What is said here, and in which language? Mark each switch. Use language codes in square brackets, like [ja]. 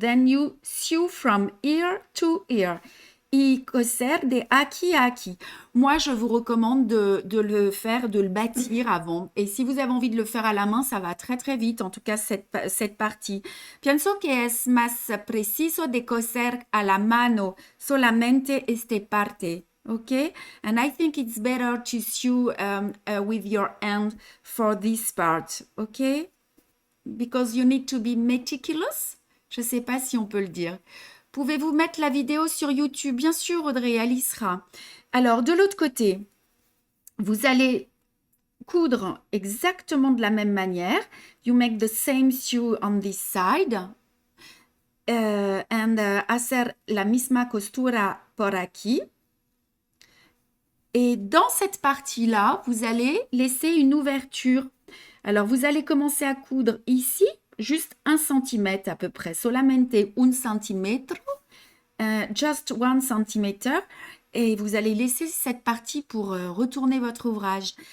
[en] Then you sew from here to here. [es] Y coser de aquí a aquí. [fr] Moi, je vous recommande de le faire, de le bâtir avant. Et si vous avez envie de le faire à la main, ça va très très vite, en tout cas cette partie. [es] Pienso que es más preciso de coser a la mano solamente este parte. Okay? [en] And I think it's better to sew with your hand for this part. Okay? Because you need to be meticulous. [fr] Je ne sais pas si on peut le dire. Pouvez-vous mettre la vidéo sur YouTube? Bien sûr, Audrey, elle y sera. Alors, de l'autre côté, vous allez coudre exactement de la même manière. [en] You make the same sew on this side. [es] And hacer la misma costura por aquí. [fr] Et dans cette partie-là, vous allez laisser une ouverture. Alors, vous allez commencer à coudre ici, juste 1 cm à peu près. [es] Solamente 1 cm. [en] Just 1 cm. [fr] Et vous allez laisser cette partie pour retourner votre ouvrage.